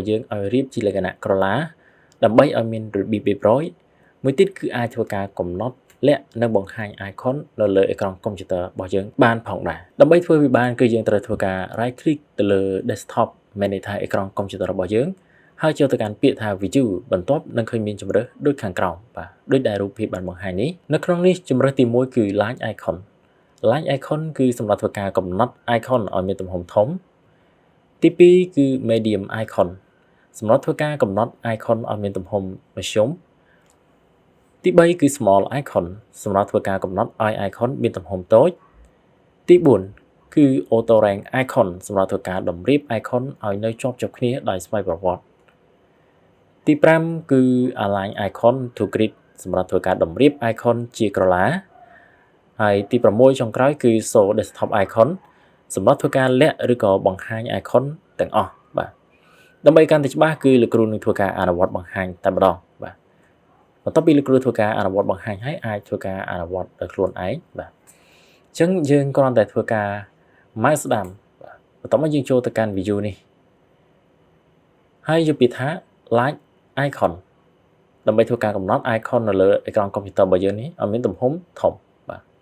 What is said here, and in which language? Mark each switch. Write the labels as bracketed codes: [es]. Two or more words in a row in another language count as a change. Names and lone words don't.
[km] យើងឲ្យរៀបជាលក្ខណៈក្រឡាដើម្បីឲ្យមានរបៀបរៀបរយមួយទៀតគឺអាចធ្វើការកំណត់លាក់និងបង្ហាញ icon នៅលើអេក្រង់កុំព្យូទ័ររបស់យើងបានផងដែរដើម្បីធ្វើវាបានគឺយើងត្រូវធ្វើការ [en] right click [km] ទៅលើ desktop មានន័យថាអេក្រង់កុំព្យូទ័ររបស់យើងហើយចូលទៅកាន់ពាក្យ ថា view បន្ទាប់នឹងឃើញមានជម្រើសដូចខាងក្រោមបាទដូចដែលរូបភាពបានបង្ហាញនេះនៅក្នុងនេះជម្រើសទី1គឺ [en] line icon line icon [km] គឺសម្រាប់ធ្វើការកំណត់ icon ឲ្យមានទំហំធំទី2គឺ [en] medium icon [km] សម្រាប់ធ្វើការកំ ណត់ icon ឲ្យមានទំហំមធ្យមទី3គឺ [en] small icon [km] សម្រាប់ធ្វើការកំណត់ឲ្យ icon មានទំហំតូចទី4គឺ [en] auto rank icon [km] សម្រាប់ធ្វើការតម្រៀប icon ឲ្យនៅជាប់គ្នាដោយ ស្វ័យប្រវត្តិទី5គឺ [en] align icon to grid [km] សម្រាប់ធ្វើការតម្រៀប icon ជាក្រឡាហើយទី6ចុងក្រោយគឺ [en] show desktop icon [km] សម្រាប់ធ្វើការ លាក់ឬក៏បង្ហាញ icon ទាំងអស់បាទដើម្បីកាន់តែច្បាស់គឺលោកគ្រូនឹងធ្វើការអនុវត្តបង្ហាញតែម្ដងបាទបន្ទាប់ពីលោកគ្រូធ្វើការអនុវត្តបង្ហាញហើយអាចធ្វើការអនុវត្តដោយខ្លួនឯងបាទអញ្ចឹងយើងគ្រាន់តែធ្វើការ mouse ស្ដាំបាទបន្ទាប់មកយើងចូលទៅកាន់ view នេះហើយយកពាក្យថា [en] like icon [km] ដើម្បីធ្វើការកំណត់ icon នៅលើអេក្រង់កុំព្យូទ័ររបស់យើងនេះឲ្យមានទំហំធំបាទ